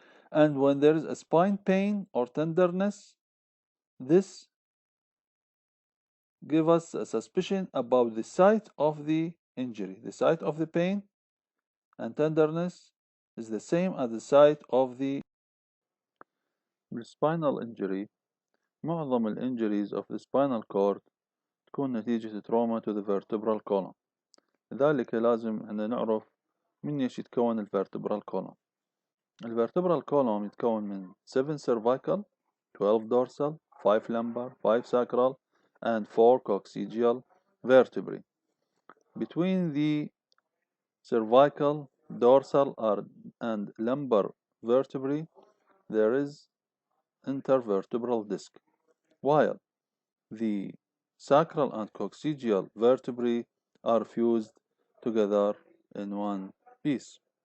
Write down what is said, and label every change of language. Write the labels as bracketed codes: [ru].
[en] And when there is a spine pain or tenderness, this gives us a suspicion about the site of the injury. The site of the pain and tenderness is the same as the site of the spinal injury. [ar] معظم الانجريز of the spinal cord تكون نتيجة trauma to the vertebral column. لذلك لازم احنا نعرف من ايش يتكون الvertebral column. [en] الvertebral column يتكون من 7 cervical, 12 dorsal, 5 lumbar, 5 sacral, and 4 coccygeal vertebrae. Between the cervical dorsal and lumbar vertebrae, there is intervertebral disc, while the sacral and coccygeal vertebrae are fused together in one piece.